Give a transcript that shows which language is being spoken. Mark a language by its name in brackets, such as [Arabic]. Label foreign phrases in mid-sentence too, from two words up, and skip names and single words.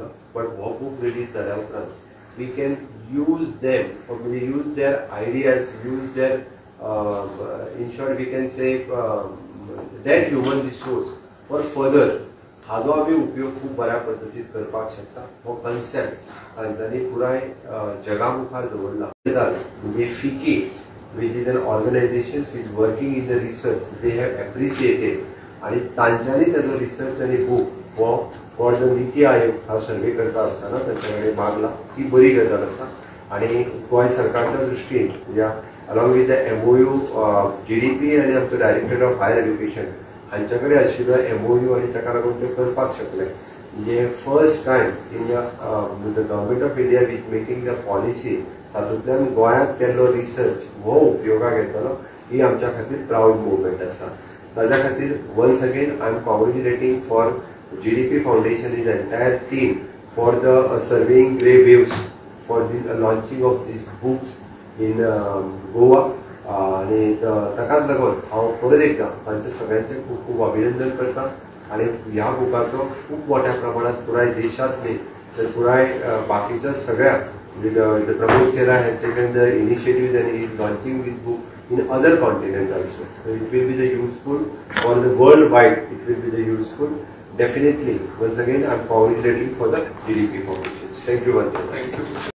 [Konkani] बट हो बूक रिलीज जाल्या उपरांत [English] we can use them [Konkani] म्हणजे [English] use their ideas, use their in short we can say that human resource for further [Konkani] हाजो आमी उपयोग खूब बऱ्या पद्दतीन करपाक शकता. हो कन्सेप्ट तांच्यांनी पुराय जगा मुखार दवरला. म्हणजे फिकी [English] which is an organization which is working in the research, they have appreciated [Konkani] आणि तांच्यांनी त्याचो रिसर्च आणि बुक हो [English] for the NITI Aayog [Konkani] हा सर्वे करता असताना त्यांच्याकडे मागला. ही बरी गजाल आसा आणि गोंय सरकारच्या दृश्टीन म्हणजे [English] along with the MOU GDP [Konkani] आणि आमचो डायरेक्टर ऑफ हायर एज्युकेशन हांच्या कडेन आशिल्लो MOU आणि ताका लागून ते करपाक शकले. म्हणजे [English] first time in the government of India with making the policy [Konkani] तातूंतल्यान गोंयांत केल्लो रिसर्च हो उपयोगाक येतलो. ही आमच्या खातीर [English] proud moment [Konkani] आसा. ताज्या खातीर [English] once again I am congratulating for GDP Foundation is entire team for the surveying grey waves for the launching of these books in Goa. [Konkani] आणि ताकाच लागून हांव परत एकदा तांचे सगळ्यांचे खूब खूब अभिनंदन करता आणि ह्या बुकाचो खूब मोठ्या प्रमाणात पुराय देशांत न्ही तर पुराय बाकीच्या सगळ्या [English] the Pramod Khera has taken the initiatives and he is launching this book in other continents also. So it will be the useful for the worldwide. It will be the useful. Definitely. Once again, I am congratulating for the GDP Foundation. Thank you once again. Thank you.